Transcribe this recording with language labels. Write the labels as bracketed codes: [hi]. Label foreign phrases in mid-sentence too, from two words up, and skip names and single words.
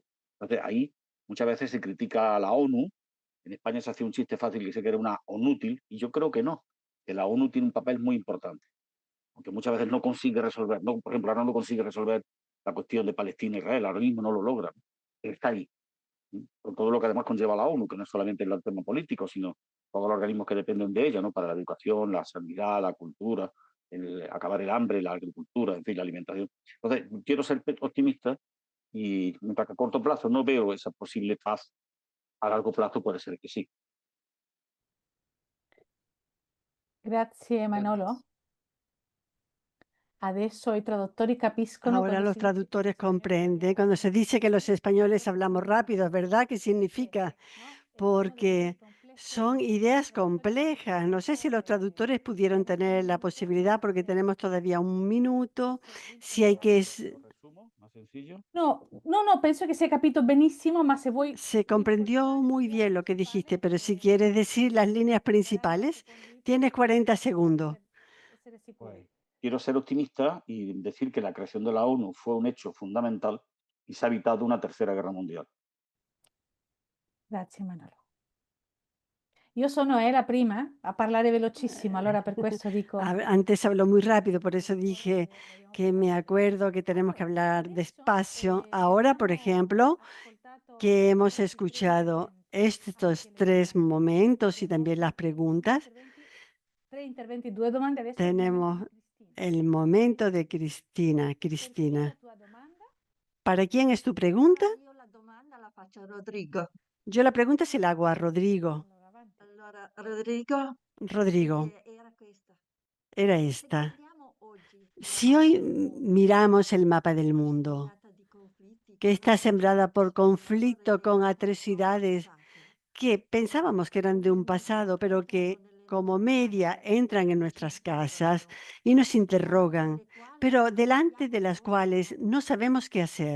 [es] Entonces ahí muchas veces se critica a la ONU. En España se hace un chiste fácil que dice que era una ONútil, y yo creo que no, que la ONU tiene un papel muy importante, aunque muchas veces no consigue resolver, no, por ejemplo, ahora no consigue resolver la cuestión de Palestina e Israel, ahora mismo no lo logra, pero está ahí, con todo lo que además conlleva la ONU, que no es solamente el tema político, sino todos los organismos que dependen de ella, ¿no? Para la educación, la sanidad, la cultura, acabar el hambre, la agricultura, en fin, la alimentación. Entonces, quiero ser optimista y mientras que a corto plazo no veo esa posible paz, a largo plazo puede ser que sí. [it] Grazie Manolo. Adesso i traduttori capiscono [es] Ahora [it] quando [es] los [it] si dice [es] traductores [it] che bisogna [es] comprenden. [it] cambiare [es] Cuando se dice que los españoles [it] veloce, [es] hablamos rápido, ¿es verdad? ¿Qué significa? Porque son ideas complejas. No sé si los traductores pudieron tener la posibilidad, porque tenemos todavía un minuto, si hay que... ¿Lo resumo? ¿Más sencillo? [it] No, penso che si è capito benissimo, ma se vuoi [es] Se comprendió muy bien lo que dijiste, pero si quieres decir las líneas principales, tienes 40 segundos. [it] essere sicuri. [es] Quiero ser optimista y decir que la creación de la ONU fue un hecho fundamental y se ha evitado una tercera guerra mundial. [it] Grazie Manolo. Io sono la prima a parlare velocissimo, allora per questo dico. [es] Antes habló muy rápido, por eso dije que me acuerdo que tenemos que hablar despacio. Ahora, por ejemplo, que hemos escuchado estos 3 momentos y también las preguntas, [it] Tre interventi, 2 domande, adesso [es] tenemos el momento de Cristina. Cristina, ¿para quién es tu pregunta? [it] Io la domanda la faccio a Rodrigo. [es] Yo la pregunta se la hago a Rodrigo. [it] Allora, Rodrigo, [es] Rodrigo, era questa. era [it] Se [es] esta. [it] guardiamo oggi [es] Si hoy miramos el mapa del mundo, que está sembrada por conflicto con atrocidades que pensábamos que eran de un pasado, pero que como media entran en nuestras casas y nos interrogan, pero delante de las cuales no sabemos qué hacer.